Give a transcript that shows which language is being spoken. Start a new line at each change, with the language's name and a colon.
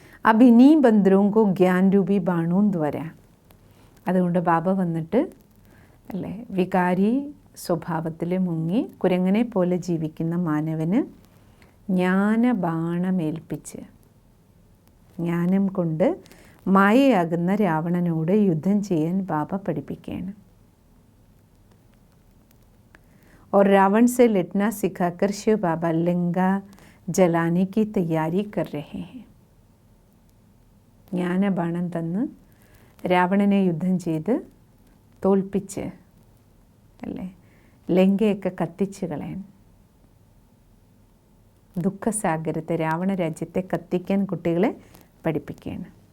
Hindi: अब इन्हीं बंदरों को ज्ञान रूपी बाणों द्वारा,
Malayalam: അതുകൊണ്ട് ബാബ വന്നിട്ട് അല്ലേ വികാരി സ്വഭാവത്തിൽ മുങ്ങി കുരങ്ങനെ പോലെ ജീവിക്കുന്ന മാനവന് ജ്ഞാനബാണമേൽപ്പിച്ച്, ജ്ഞാനം കൊണ്ട് മായയാകുന്ന രാവണനോട് യുദ്ധം ചെയ്യാൻ ബാബ പഠിപ്പിക്കുകയാണ്.
Hindi: और रावण से लड़ना सिखाकर शिव बाबा लंका जलाने की तैयारी कर रहे हैं.
Malayalam: ജ്ഞാനബാണം തന്ന് രാവണനെ യുദ്ധം ചെയ്ത് തോൽപ്പിച്ച് അല്ലേ ലങ്കയൊക്കെ കത്തിച്ച് കളയാൻ, ദുഃഖസാഗരത്തെ രാവണ രാജ്യത്തെ കത്തിക്കാൻ കുട്ടികളെ പഠിപ്പിക്കുകയാണ്.